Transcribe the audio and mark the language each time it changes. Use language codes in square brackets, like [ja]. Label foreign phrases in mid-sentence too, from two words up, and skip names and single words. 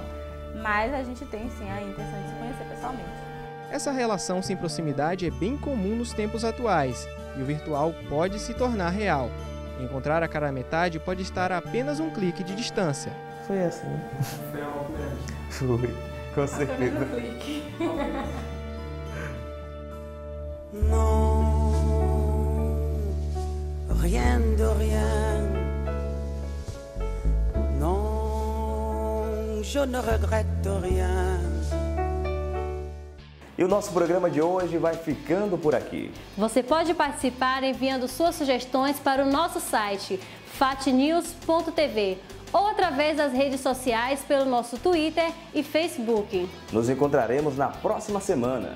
[pt] Mas a gente tem sim a intenção de se conhecer pessoalmente. Essa relação sem proximidade é bem comum nos tempos atuais e o virtual pode se tornar real. Encontrar a cara metade pode estar a apenas um clique de distância. Foi assim. Foi algo grande. Foi, com certeza. [fr] Non, rien de rien. Non, je ne regrette rien. [pt] E o nosso programa de hoje vai ficando por aqui. Você pode participar enviando suas sugestões para o nosso site fatnews.tv ou através das redes sociais pelo nosso Twitter e Facebook. Nos encontraremos na próxima semana.